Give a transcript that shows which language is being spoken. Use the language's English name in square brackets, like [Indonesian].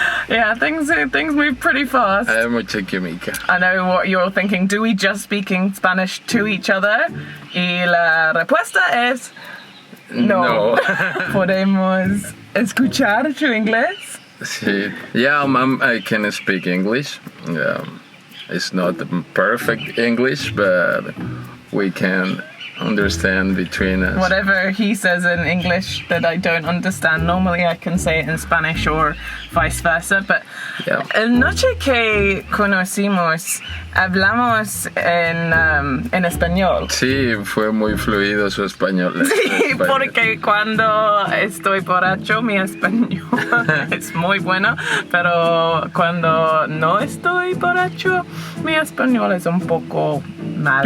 [English] Yeah, things move pretty fast. [Spanish] Hay mucha química. [English] I know what you're thinking. Do we just speak in Spanish to each other? [Spanish] Y la respuesta es no. Podemos escuchar tu inglés. Sí. [English] Yeah, I can speak English. It's not perfect English, but we can understand between us. Whatever he says in English that I don't understand, normally I can say it in Spanish or vice versa, but yeah. [Spanish] El noche que conocimos, hablamos en español. Sí, fue muy fluido su español. Sí, porque cuando estoy borracho mi español es muy bueno, pero cuando no estoy borracho mi español es un poco mal.